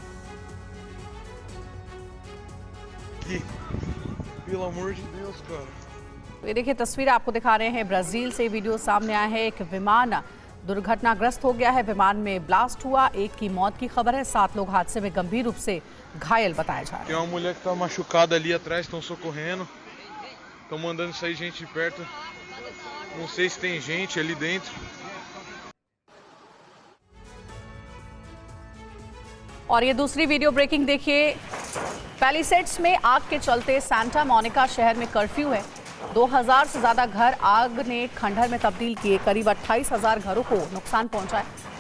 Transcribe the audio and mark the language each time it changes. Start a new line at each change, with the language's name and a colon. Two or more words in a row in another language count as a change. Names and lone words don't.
Hindi: ये देखिए तस्वीर आपको दिखा रहे हैं, ब्राजील से वीडियो सामने आया है। एक विमान दुर्घटनाग्रस्त हो गया है, विमान में ब्लास्ट हुआ, एक की मौत की खबर है, 7 लोग हादसे में गंभीर रूप से घायल बताया जा रहा है।
Portuguese: Tem uma mulher que tá machucada ali atrás, estão socorrendo. Estão mandando sair gente de perto. Não sei se tem gente ali dentro.
Hindi: और ये दूसरी वीडियो ब्रेकिंग देखिए। पैलिसेड्स में आग के चलते सांता मोनिका शहर में कर्फ्यू है। 2000 से ज्यादा घर आग ने खंडहर में तब्दील किए, करीब 28,000 घरों को नुकसान पहुंचा है।